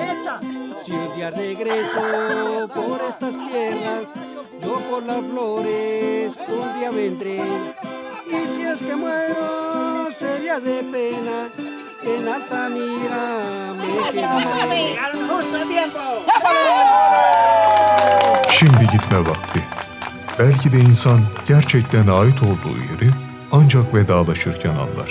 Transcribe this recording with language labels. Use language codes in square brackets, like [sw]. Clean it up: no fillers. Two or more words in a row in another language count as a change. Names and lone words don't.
[es] Si un día regreso por estas tierras, yo por las flores un día vendré. Y si es que muero, sería de pena, en Altamira me quedaré. [tr] Şimdi gitme vakti. Belki de insan gerçekten ait olduğu yeri ancak vedalaşırken anlar.